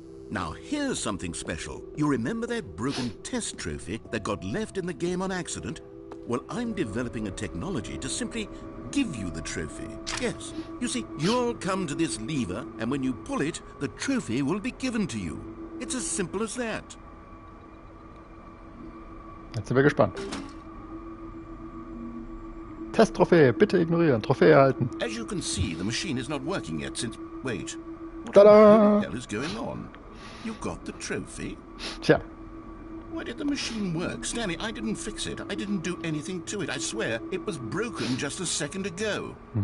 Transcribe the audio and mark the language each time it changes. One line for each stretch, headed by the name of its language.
English: Now here's something special. You remember that broken test trophy that got left in the game on accident? Well, I'm developing a technology to simply give you the trophy. Yes, you see, you'll come to this lever, and when you pull it, the trophy will be given to you. It's as simple as that.
German: Jetzt sind wir gespannt. Testtrophäe, bitte ignorieren. Trophäe erhalten.
English: As you can see, the machine is not working yet since... Wait. What Ta-da! the hell is going on? You got the trophy? Tja. Why did the machine work? Stanley, I didn't fix it. I didn't do anything to it. I swear, it was broken just a second ago.